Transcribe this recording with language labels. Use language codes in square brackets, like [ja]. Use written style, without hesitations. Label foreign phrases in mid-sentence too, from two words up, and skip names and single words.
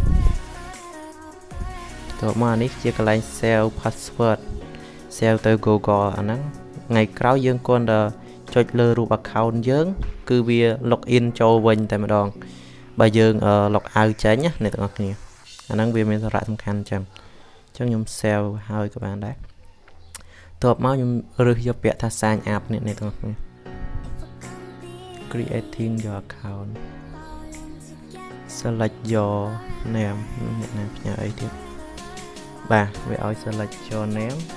[km] តមកអានេះជាកន្លែង [en] save password [km] save ទៅ Google អាហ្នឹងថ្ងៃក្រោយយើងគ្រាន់តែចុចលើរូប account យើងគឺវា [en] log in [km] ចូលវិញតែម្ដងបើយើង [en] log out [km] ចេញណាអ្នកទាំងអស់គ្នាអាហ្នឹងវាមានសារៈសំខាន់អញ្ចឹងខ្ញុំ save ហើយក៏បានដែរតបមកខ្ញុំរើសយកពាក្យថា [en] sign up [km] នេះទាំងអស់គ្នា [en] creating your account select your name [km] អ្នកណាផ្ញើអីទៀតបាទវាឲ្យ [en] select your name